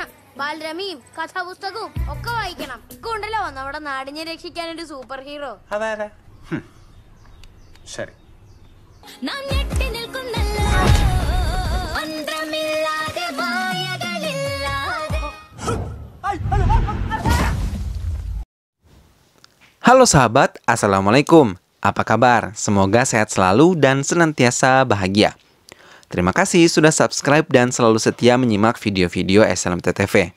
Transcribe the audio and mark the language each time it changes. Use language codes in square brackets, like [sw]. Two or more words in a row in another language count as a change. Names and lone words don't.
[ml] ബാലരമയും കഥാപുസ്തകവും ഒക്കെ വായിക്കണം. കൊണ്ടല്ലോ നമ്മുടെ നാടിനെ രക്ഷിക്കാനൊരു സൂപ്പർ ഹീറോ. അതാരാ? ശരി. [id] Halo sahabat, Assalamualaikum. Apa kabar? Semoga sehat selalu dan senantiasa bahagia. Terima kasih sudah subscribe dan selalu setia menyimak video-video SLMT-TV.